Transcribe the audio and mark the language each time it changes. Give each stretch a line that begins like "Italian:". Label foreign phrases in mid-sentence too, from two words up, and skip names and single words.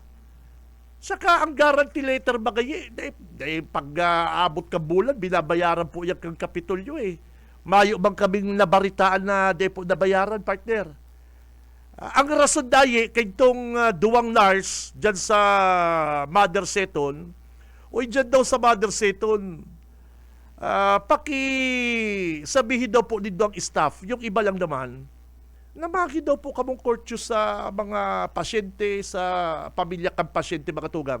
Bikol: Saka ang guarantee letter bagay, pag abot ka bulan, binabayaran po yan kang kapitolyo eh. Mayo bang kaming nabaritaan na di po nabayaran, partner? Ang rason dahi, kay itong duwang nurse dyan sa Mother Seton, o dyan daw sa Mother Seton, sabihin daw po dito ang staff, yung iba lang naman, namagi daw po kamong courteous sa mga pasyente, sa pamilya kang pasyente, mga tugang.